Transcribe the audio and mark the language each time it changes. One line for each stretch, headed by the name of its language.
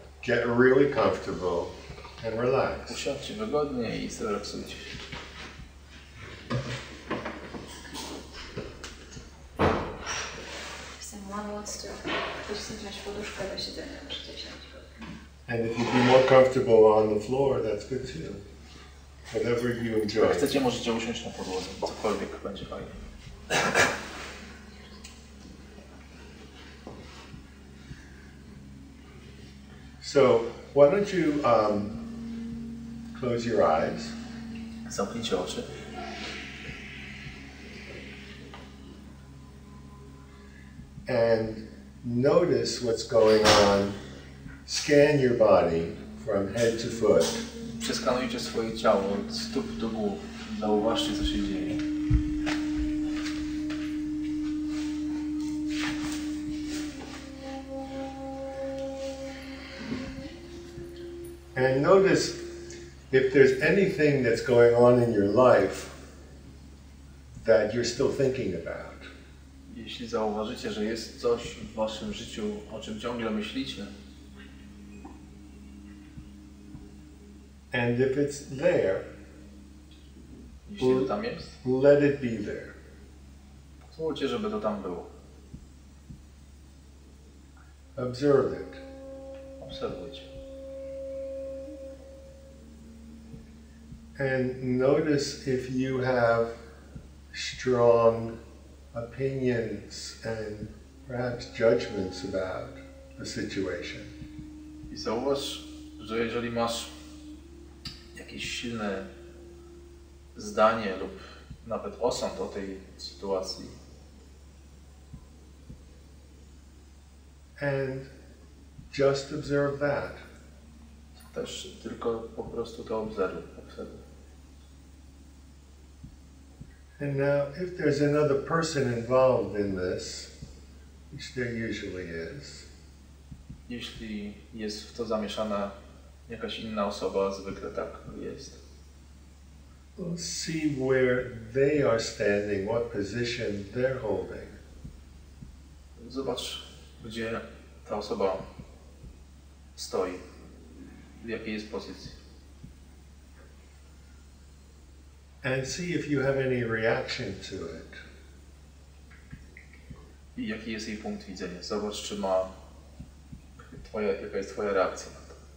English: Get really comfortable and relax.
Polish: Usiądźcie wygodnie i zrelaksujcie się.
English: If someone wants to
Polish: wziąć poduszkę do siedzenia, możecie siąść.
English: And if you'd be more comfortable on the floor, that's good too. Whatever you enjoy.
Polish: Jak chcecie, możecie usiąść na podłodze, cokolwiek będzie fajnie.
English: So, why don't you close your eyes.
Polish: Zamknijcie oczy.
English: And notice what's going on. Scan your body from head to foot.
Polish: Przeskanujcie swoje ciało od stóp do głów. Zauważcie, co się dzieje.
English: And notice if there's anything that's going on in your life that you're still thinking about.
Polish: Jeśli zauważycie, że jest coś w waszym życiu, o czym ciągle myślicie,
English: And if it's there,
Polish: jeśli to tam jest,
English: let it be there.
Polish: pozwólcie, żeby to tam było.
English: Observe it.
Polish: Obserwujcie.
English: And notice if you have strong opinions and perhaps judgments about the situation.
Polish: I zauważ, że jeżeli masz jakieś silne zdanie lub nawet osąd o tej sytuacji,
English: And just observe that.
Polish: Też tylko po prostu to obserwuj.
English: And now, if there's another person involved in this, which there usually is,
Polish: jeśli jest w to zamieszana jakaś inna osoba, zwykle tak jest.
English: we'll see where they are standing, what position they're holding.
Polish: Zobacz, gdzie ta osoba stoi, w jakiej jest pozycji.
English: And see if you have any reaction to it.
Polish: I jaki jest jej punkt widzenia. Zobacz, czy ma jaka jest twoja reakcja na to.